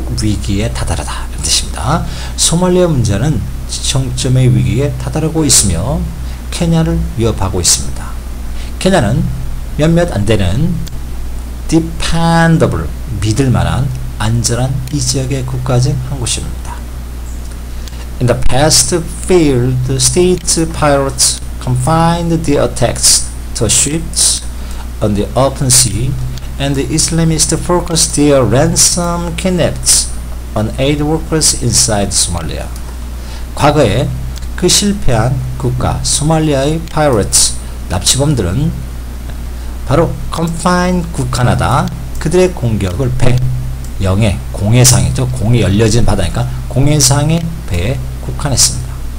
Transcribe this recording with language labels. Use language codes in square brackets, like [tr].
[ko] 위기에 다다르다 이런 뜻입니다. 소말리아 문제는 지정점의 위기에 다다르고 있으며 케냐를 위협하고 있습니다. 케냐는 몇몇 안 되는 dependable, 믿을만한 안전한 이 지역의 국가 중 한 곳입니다. [en] In the past, failed state pirates confined their attacks to ships on the open sea, and the Islamists focused their ransom kidnaps on aid workers inside Somalia. [ko] 과거에 그 실패한 국가 소말리아의 pirates, 납치범들은 바로 confined, 국한하다, 그들의 공격을 영해, 공해상이죠. 공이 열려진 바다니까 공해상의 배에 국한했습니다.